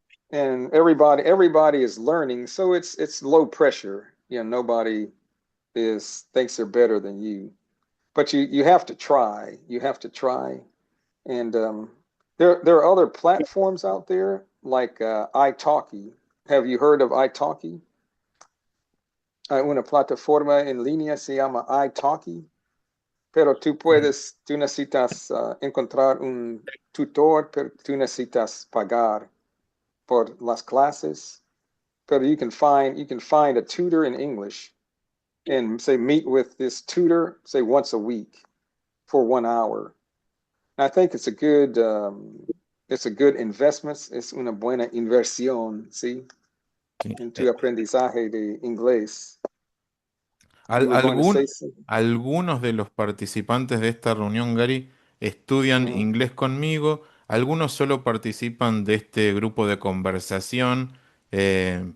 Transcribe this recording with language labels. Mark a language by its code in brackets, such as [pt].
[en] And everybody is learning, so it's low pressure. Nobody thinks they're better than you. But you have to try. You have to try. And there are other platforms out there like italki. Have you heard of italki? [es] Una plataforma en línea se llama italki, pero tú necesitas encontrar un tutor, pero tú necesitas pagar por las clases. [en] Pero you can find a tutor in English and say meet with this tutor, say once a week for 1 hour. I think it's a good investment. [es] Es una buena inversión, ¿sí? Sí. En tu aprendizaje de inglés. Al- [en] You were going to say something? [es] algunos de los participantes de esta reunión, Gary, estudian Mhm. inglés conmigo, algunos solo participan de este grupo de conversación, pero